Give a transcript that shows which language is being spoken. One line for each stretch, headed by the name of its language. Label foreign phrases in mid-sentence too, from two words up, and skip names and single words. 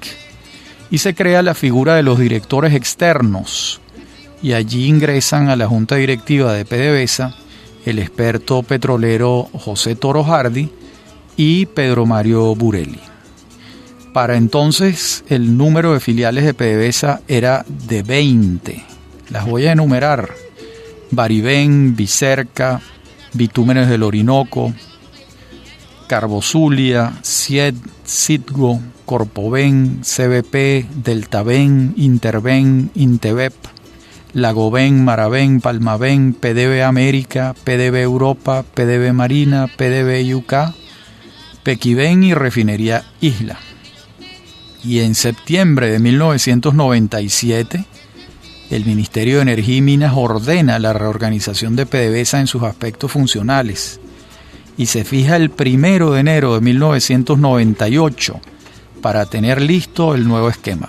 Spanish: Y se crea la figura de los directores externos, y allí ingresan a la junta directiva de PDVSA el experto petrolero José Toro Hardy y Pedro Mario Burelli. Para entonces el número de filiales de PDVSA era de 20. Las voy a enumerar: Barivén, Bicerca, Bitúmenes del Orinoco, Carbozulia, Sied, Citgo, Corpovén, CBP, Deltavén, Intervén, Intevep, Lagovén, Maravén, Palmavén, PDB América, PDB Europa, PDB Marina, PDB UK, Pequivén y Refinería Isla. Y en septiembre de 1997, el Ministerio de Energía y Minas ordena la reorganización de PDVSA en sus aspectos funcionales y se fija el 1 de enero de 1998 para tener listo el nuevo esquema.